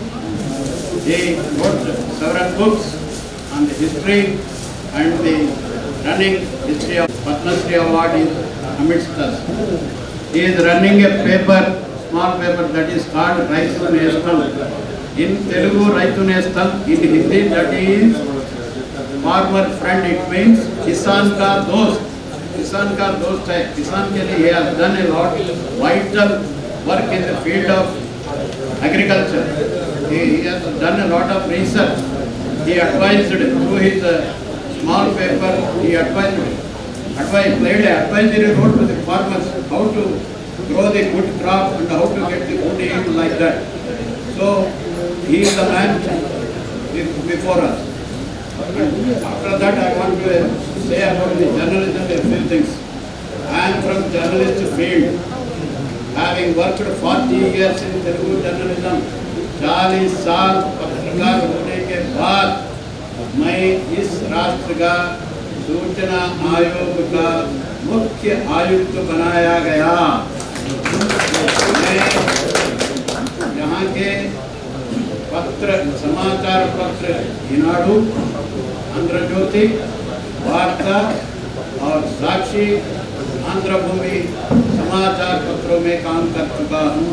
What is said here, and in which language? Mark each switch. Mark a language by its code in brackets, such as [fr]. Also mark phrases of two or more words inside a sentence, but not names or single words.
[en] He wrote several books on the history and the running history of Padma Shri Award is amidst us. He is running a paper, small paper that is called Raitu Nestal. In Telugu, Raitu Nestal, in Hindi that is farmer friend, it means [hi] किसान का दोस्त. किसान का दोस्त है. किसान के लिए [en] he has done a lot vital work in the field of agriculture. He has done a lot of research. He advised through his small paper, he played an advisory role to the farmers how to grow the good crop and how to get the good yield like that. So he is the man before us. And after that I want to say about the journalism a few things. I am from journalist field, having worked 40 years in Telugu journalism. [hi] 40 साल पत्रकार होने के बाद मैं इस राष्ट्र का सूचना आयोग का मुख्य आयुक्त बनाया गया। मैं यहाँ के पत्र, समाचार पत्र ईनाडु, आंध्र ज्योति, वार्ता और साक्षी, आंध्र भूमि समाचार पत्रों में काम कर चुका हूँ।